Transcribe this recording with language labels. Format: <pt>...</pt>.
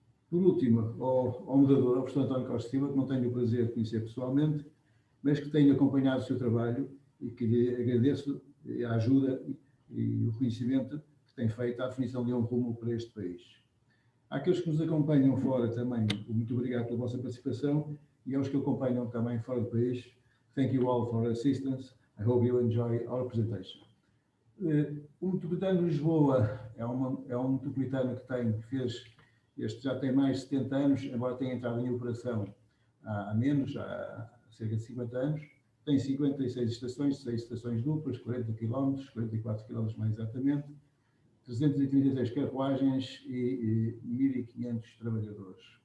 <pt>Por último, ao moderador, ao professor António Costa Silva, que não tenho o prazer de conhecer pessoalmente, mas que tenho acompanhado o seu trabalho e que lhe agradeço a ajuda e o conhecimento que tem feito à definição de um rumo para este país. Àqueles que nos acompanham fora também, muito obrigado pela vossa participação, e aos que acompanham também fora do país,</pt> <en>thank you all for your assistance. I hope you enjoy our presentation.</en> <pt>O Metropolitano de Lisboa é um metropolitano que fez, já tem mais de 70 anos, embora tenha entrado em operação há cerca de 50 anos. Tem 56 estações, 6 estações duplas, 40 km, 44 km mais exatamente, 336 carruagens e 1.500 trabalhadores.</pt>